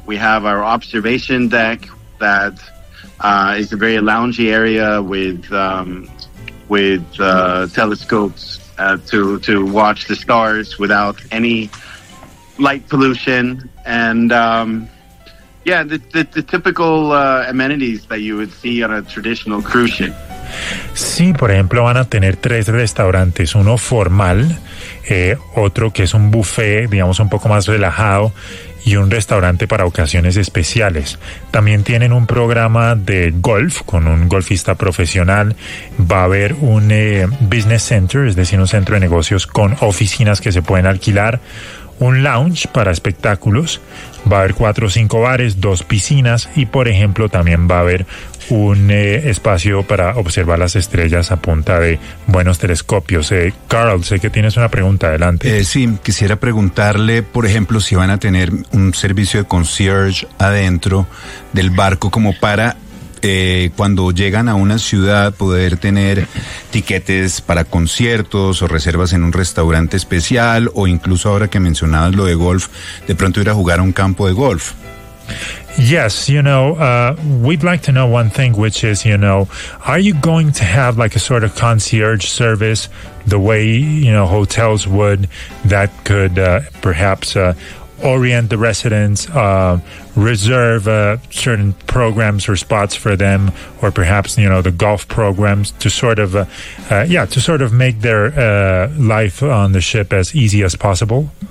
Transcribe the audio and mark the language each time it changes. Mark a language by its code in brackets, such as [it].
[en] We have our observation deck that is a very loungy area with telescopes to watch the stars without any light pollution. And the typical amenities that you would see on a traditional cruise ship. [es] Sí, por ejemplo, van a tener tres restaurantes, uno formal, otro que es un buffet, digamos un poco más relajado, y un restaurante para ocasiones especiales. También tienen un programa de golf con un golfista profesional. Va a haber un business center, es decir, un centro de negocios con oficinas que se pueden alquilar. Un lounge para espectáculos, va a haber 4 o 5 bares, 2 piscinas y, por ejemplo, también va a haber un espacio para observar las estrellas a punta de buenos telescopios. Carl, sé que tienes una pregunta, adelante. Sí, quisiera preguntarle, por ejemplo, si van a tener un servicio de concierge adentro del barco como para cuando llegan a una ciudad poder tener tiquetes para conciertos o reservas en un restaurante especial, o incluso ahora que mencionabas lo de golf, de pronto ir a jugar a un campo de golf. [en] Yes, you know, we'd like to know one thing, which is, you know, are you going to have like a sort of concierge service the way, you know, hotels would, that could perhaps orient the residents, reserve certain programs or spots for them, or perhaps, you know, the golf programs to sort of make their life on the ship as easy as possible?